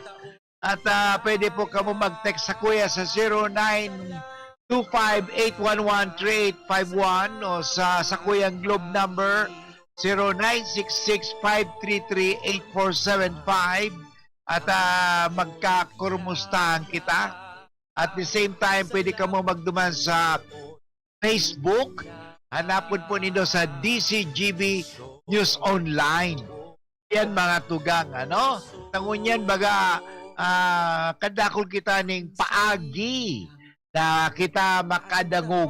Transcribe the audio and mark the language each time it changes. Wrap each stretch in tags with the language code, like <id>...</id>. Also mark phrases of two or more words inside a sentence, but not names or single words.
<bik>At pwede po kamo mag-text sa kuya sa 0925-811-3851 o sa kuyang Globe number 0966-533-8475 at magkakurumustahan kita.</bik> <en>At the same time,</en> <bik>pwede ka mo magduman sa Facebook. Hanapon po nindo sa DCGB News Online. Yan mga tugang, ano? Tangunyan baga, kadakol kita ning paagi na kita makadangog.</bik>